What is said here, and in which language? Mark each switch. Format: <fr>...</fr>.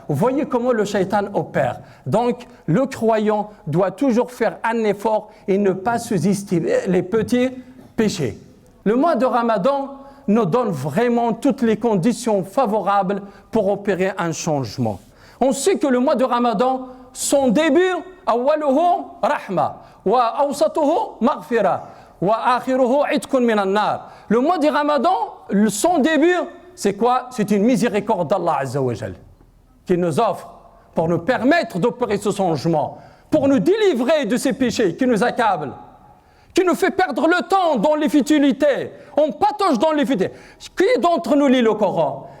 <fr>Vous voyez comment le shaitan opère. Donc, le croyant doit toujours faire un effort et ne pas sous-estimer les petits péchés. Le mois de Ramadan nous donne vraiment toutes les conditions favorables pour opérer un changement. On sait que le mois de Ramadan son début,</fr> <ar>أوله رحمة وأوسطه مغفرة وآخره عتق من النار.</ar> <fr>Le mois du Ramadan, son début, c'est quoi? C'est une miséricorde d'Allah Azza wa Jal qui nous offre pour nous permettre d'opérer ce changement, pour nous délivrer de ces péchés qui nous accablent, qui nous fait perdre le temps dans les futilités. On patauge dans les futilités. Qui d'entre nous lit le Coran?</fr>